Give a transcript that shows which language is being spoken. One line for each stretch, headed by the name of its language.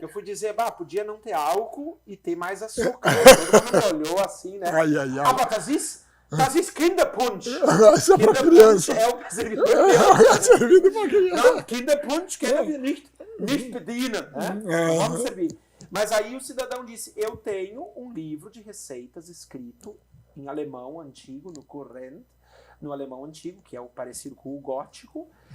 Portuguese: Eu fui dizer, podia não ter álcool e ter mais açúcar. Todo mundo me olhou assim, né?
German: Aber das ist Kinderpunsch.
Portuguese: Isso é pra criança. É o servido pra criança.
German: Não, Kinderpunsch können wir nicht bedienen.
Portuguese: Né? Vamos servir. Mas aí o cidadão disse, eu tenho um livro de receitas escrito em alemão antigo, no Kurrent, no alemão antigo, que é o parecido com o gótico.